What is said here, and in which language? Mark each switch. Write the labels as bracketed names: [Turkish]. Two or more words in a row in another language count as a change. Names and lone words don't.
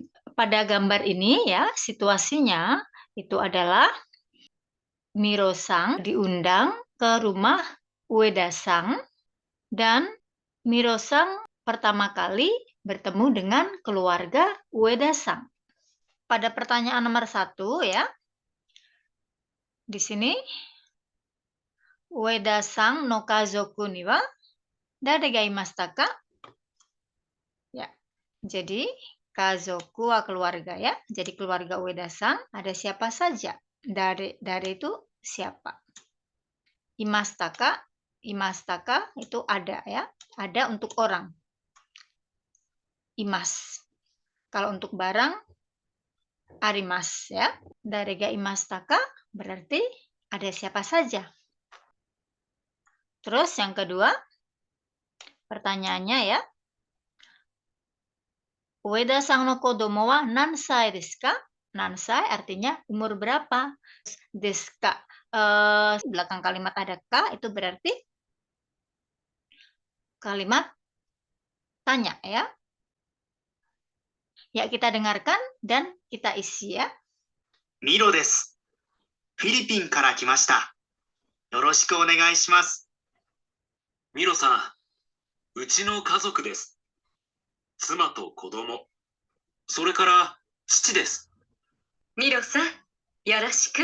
[Indonesian] Pada gambar ini ya, situasinya itu adalah Miro-san diundang ke rumah Ueda-san dan Miro-san pertama kali bertemu dengan keluarga Ueda-san. Pada pertanyaan nomor 1 ya, di sini [Japanese] 上田さんの家族にはだれがいましたか? [Indonesian] Ya. Jadi [Japanese] 家族は [Indonesian] keluarga ya. Jadi keluarga Ueda-san ada siapa saja? Dare itu siapa? [Japanese] いましたか? いましたか [Indonesian] itu ada ya. Ada untuk orang. Imas. Kalau untuk barang arimas ya. [Japanese] だれがいましたか [Indonesian] berarti ada siapa saja. Terus yang kedua, pertanyaannya ya. [Japanese] 上田さんの子供は何歳ですか? [Indonesian] Nansai artinya umur berapa? [Japanese] ですか. [Indonesian] Belakang kalimat ada ka itu berarti kalimat tanya ya. Ya, kita dengarkan dan kita isi ya. [Japanese] ミロです. フィリピンから来ました。よろしくお願いします。ミロさん、うちの家族です。妻と子供、それから父です。ミロさん、よろしく。